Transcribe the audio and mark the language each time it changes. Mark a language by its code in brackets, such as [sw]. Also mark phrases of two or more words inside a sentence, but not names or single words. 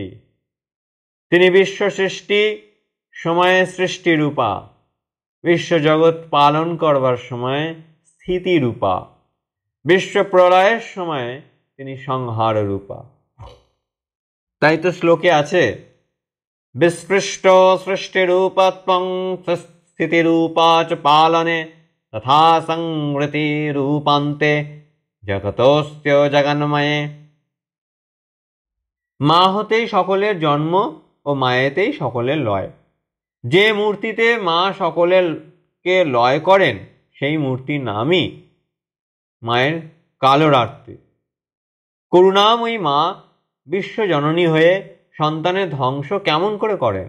[bn] তিনি বিশ্ব সৃষ্টি সময়ে সৃষ্টি রূপা, বিশ্বজগৎ পালন করবার সময় স্থিতি রূপা, বিশ্ব প্রলয়ের সময় তিনি সংহার রূপা। তাই তো শ্লোকে আছে, [sa] বিস্পৃষ্ট সৃষ্টিরূপত্বং স্থিতিরূপা চ পালনে তথা সংহৃতি রূপান্তে জগতস্য জগন্ময়ে। [bn] মা হতেই সকলের জন্ম ও মায়েতেই সকলের লয়। যে মূর্তিতে মা সকলেরকে লয় করেন সেই মূর্তির নামই মায়ের কালরাত্রি। করুণাময়ী মা বিশ্বজননী হয়ে সন্তানের ধ্বংস কেমন করে করেন?